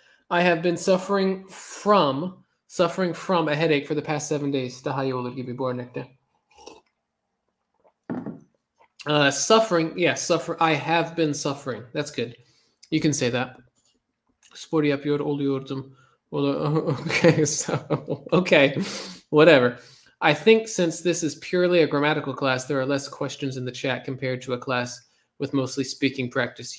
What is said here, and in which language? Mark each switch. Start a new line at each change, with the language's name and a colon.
English: I have been suffering from a headache for the past 7 days.
Turkish: Daha iyi olur gibi bu örnekte.
English: Suffering. I have been suffering. That's good. You can say that.
Turkish: Spor yapıyor oluyordum.
English: Okay, so, okay, whatever. I think since this is purely a grammatical class, there are less questions in the chat compared to a class with mostly speaking practice.